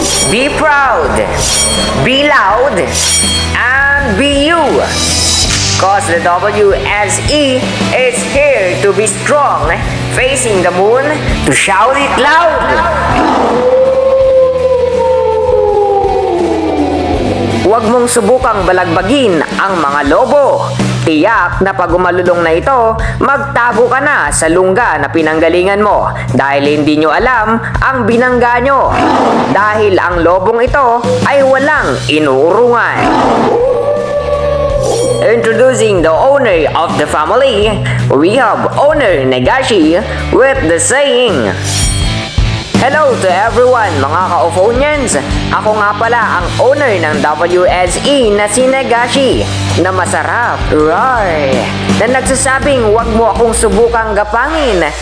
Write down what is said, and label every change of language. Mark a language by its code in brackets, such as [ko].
[en] Be proud, be loud, and be you. Cause the WSE is here to be strong, facing the moon to shout it loud. [tl] Huwag mong subukang balagbagin ang mga lobo. Tiyak na pag umalulong na ito, magtago ka na sa lungga na pinanggalingan mo dahil hindi nyo alam ang binangga nyo. Dahil ang lobong ito ay walang inuurungan. [en] Introducing the owner of the family, we have owner Negashi with the saying, hello to everyone mga ka-Ophonians! [tl] Ako nga pala ang owner ng WSE na si Negashi na masarap, roar, na nagsasabing wag mo akong subukang gapangin.